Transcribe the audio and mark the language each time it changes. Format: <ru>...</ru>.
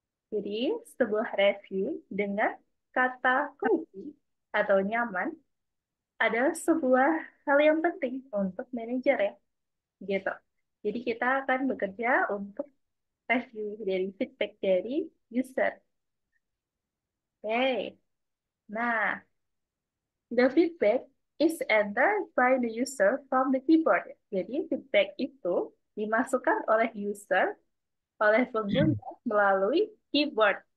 <id>Jadi, sebuah review dengan kata cozy atau nyaman adalah sebuah hal yang penting untuk manajer ya. Gitu. Jadi, kita akan bekerja untuk review dari feedback dari user. Oke.</id> <en>Nah, the feedback is entered by the user from the keyboard.</en> <id>Jadi, feedback itu dimasukkan oleh user, oleh pengguna melalui keyboard.</id>